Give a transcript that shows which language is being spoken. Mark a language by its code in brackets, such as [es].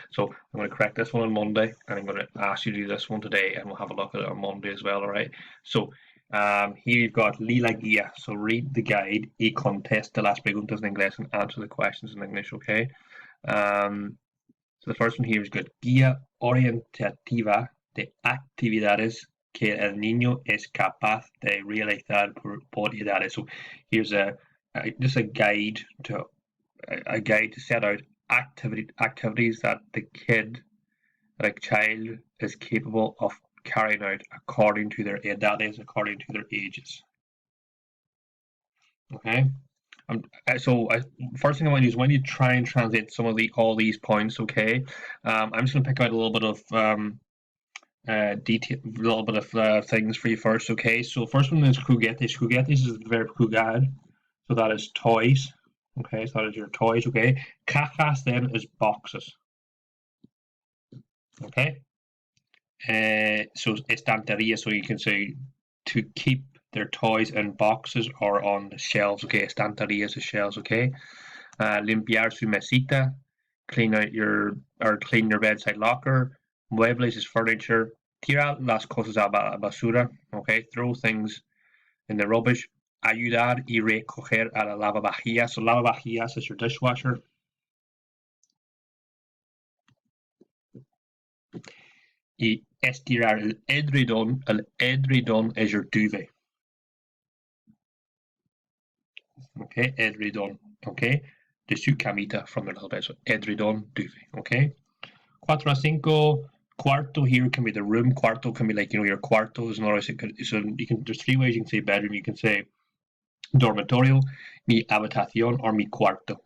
[en] So I'm going to correct this one on Monday, and I'm going to ask you to do this one today, and we'll have a look at it on Monday as well, all right? So here you've got [es] Lee la guía, [en] so read the guide [es] y contesta las preguntas en inglés [en] and answer the questions in English, okay? So the first one here is good. [es] Guía orientativa de actividades que el niño es capaz de realizar por edades. [en] So here's just a guide to set out activities that the kid, like child, is capable of carrying out according to their edades, according to their ages. Okay. First thing I want to do is when you try and translate some of all these points. Okay. I'm just going to pick out a little bit of detail, a little bit of things for you first. Okay. So first one is juguetes. Juguetes is the verb jugar, so that is toys. Okay. So that is your toys. Okay. Cajas then is boxes. Okay. So estantería, so you can say to keep their toys in boxes or on the shelves. Okay, estanterías is shelves. Okay. [es] Limpiar su mesita, [en] clean your bedside locker. Muebles is furniture. [es] Tira las cosas a la basura. [en] Okay, throw things in the rubbish. [es] Ayudar y recoger a la lavavajillas. [en] So lavavajillas is your dishwasher. [es] Y estirar el edredón. El edredón [en] is your duvet. Okay, edredón. Okay, [es] de su camita [en] from a little bit. So edredón, duvet. Okay. 4 a 5. Cuarto here can be the room. Cuarto can be like, your cuarto is another. So there's 3 ways you can say bedroom. You can say dormitorio, mi habitación, or mi cuarto.